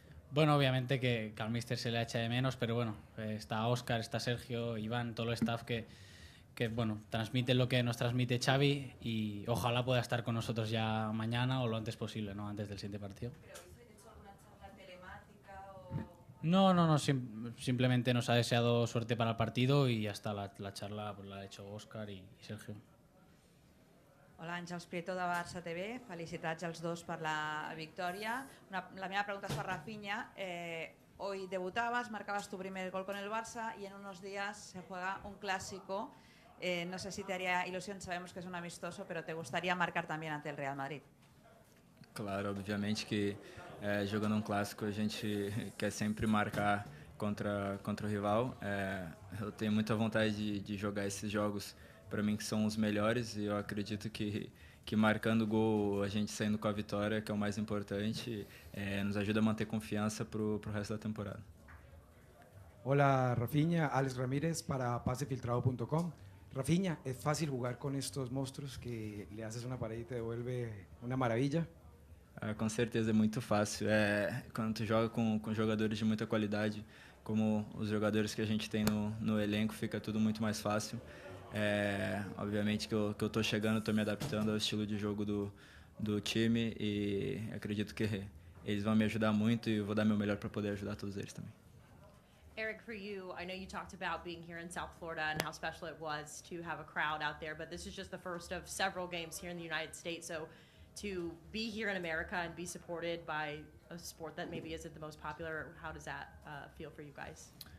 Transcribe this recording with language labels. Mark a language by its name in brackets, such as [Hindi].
[Spanish] Bueno, obviamente que al míster se le echa de menos, pero bueno, está Óscar, está Sergio, Iván, todo el staff que bueno, transmite lo que nos transmite Xavi, y ojalá pueda estar con nosotros ya mañana o lo antes posible, ¿no? Antes del siguiente partido. ¿Pero habéis hecho alguna charla telemática o...? No, simplemente nos ha deseado suerte para el partido y hasta la charla pues, la ha hecho Óscar y Sergio. Hola, Àngels Prieto de Barça TV. [Catalan] Felicitats als dos per la victòria. La meva pregunta és per Rafinha. [Spanish] Hoy debutabas, marcabas tu primer gol con el Barça y en unos días se juega un clásico. No sé si te haría ilusión, sabemos que es un amistoso, pero ¿te gustaría marcar también ante el Real Madrid? [Portuguese] Claro, obviamente que jogando clássico a gente quer sempre marcar contra o rival. Eu tenho muita vontade de jogar esses jogos, para mim, que são os melhores, e eu acredito que marcando gol, a gente saindo com a vitória, que é o mais importante, nos ajuda a manter confiança pro resto da temporada. [Spanish] Hola Rafinha, Alex Ramírez para pasefiltrado.com. Rafinha, ¿es fácil jugar con estos monstruos que le haces una pared y te devuelve una maravilla? [Portuguese] Com certeza é muito fácil. Quando tu joga com jogadores de muita qualidade, como os jogadores que a gente tem no elenco, fica tudo muito mais fácil. Obviamente que eu estou chegando, estou me adaptando ao estilo de jogo do time, e acredito que eles vão me ajudar muito, e eu vou dar meu melhor para poder ajudar todos eles também. [English] Eric, for you, I know you talked about being here in South Florida and how special it was to have a crowd out there, but this is just the first of several games here in the United States. So to be here in America and be supported by a sport that maybe isn't the most popular, how does that feel for you guys?